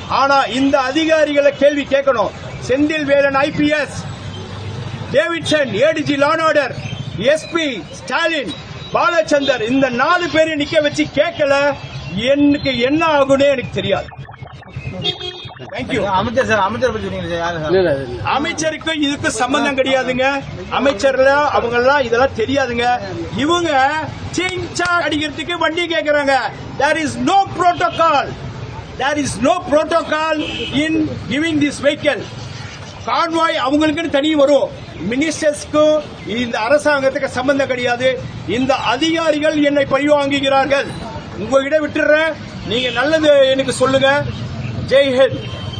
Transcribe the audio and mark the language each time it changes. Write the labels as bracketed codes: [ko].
[ta] ஆனா இந்த அதிகாரிகளை கேள்வி கேட்கணும். Senthil Velan IPS, Davidson ADG law and order, SP Stalin, Balachander, இந்த 4 பேரை நிக்க வச்சு கேட்கல, எனக்கு என்ன ஆகும்னே எனக்கு தெரியாது. தேங்க்யூ. அமைச்சர் சார், அமைச்சர் பத்தி சொன்னீங்க சார், யாரு சார்? அமைச்சருக்கு இதுக்கு சம்பந்தம் கிடையாதுங்க. அமைச்சர்ல அவங்க எல்லாம் இதெல்லாம் தெரியாதுங்க. இவங்க சிங்சா அடிக்கிறதுக்கு வண்டி கேக்குறாங்க. [en] There is no protocol. There is no protocol in giving this vehicle. [ta] Convoy அவங்களுக்குன்னு தனி வரும். மினிஸ்டர்ஸ்க்கும் இந்த அரசாங்கத்துக்கு சம்பந்தம் கிடையாது. இந்த அதிகாரிகள் என்னை பழிவாங்குகிறார்கள். உங்ககிட்ட விட்டுறேன். நீங்க நல்லது எனக்கு சொல்லுங்க. ஜெய் ஹிந்த்.